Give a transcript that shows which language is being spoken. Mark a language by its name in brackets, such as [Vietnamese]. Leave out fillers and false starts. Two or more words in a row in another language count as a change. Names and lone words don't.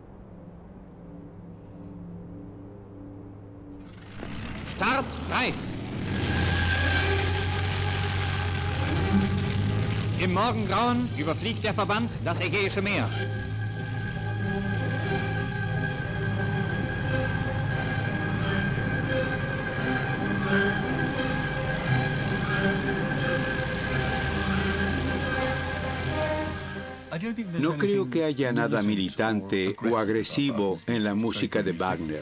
[German] Start frei! Im Morgengrauen überfliegt der Verband das Ägäische Meer. [Spanish] No creo que haya nada militante o agresivo en la música de Wagner.